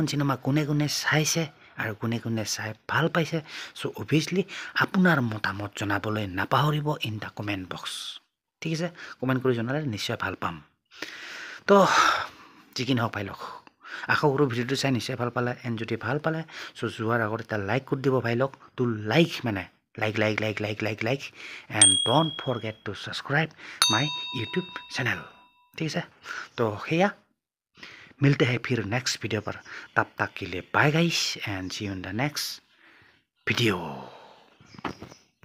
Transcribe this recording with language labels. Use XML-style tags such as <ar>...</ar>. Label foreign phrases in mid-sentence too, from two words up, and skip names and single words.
<as>চিনেমা কোনে চাইছে আৰু কোনে চাই ভাল পাইছে</as> <en>so obviously</en> <as>আপোনাৰ মতামত জনাবলৈ নাপাহৰিব</as> <en>in the comment box</en> <as>ঠিক আছে কমেণ্ট কৰি জনালে নিশ্চয় ভাল পাম তো যিকি নহওক</as> <hi>भाई लोग</hi> <as>আশা কৰোঁ ভিডিঅ'টো চাই নিশ্চয় ভাল পালে এণ্ড যদি ভাল পালে চ' যোৱাৰ আগত এটা লাইক কৰি দিব</as> <hi>भाई लोग</hi> <en>to like and don't forget to subscribe my YouTube channel</en> <as>ঠিক আছে তো সেয়া</as> <hi>मिलते हैं फिर नेक्स्ट वीडियो पर तब तक के लिए बाय गाइस</hi> <en>and see you in the next video</en>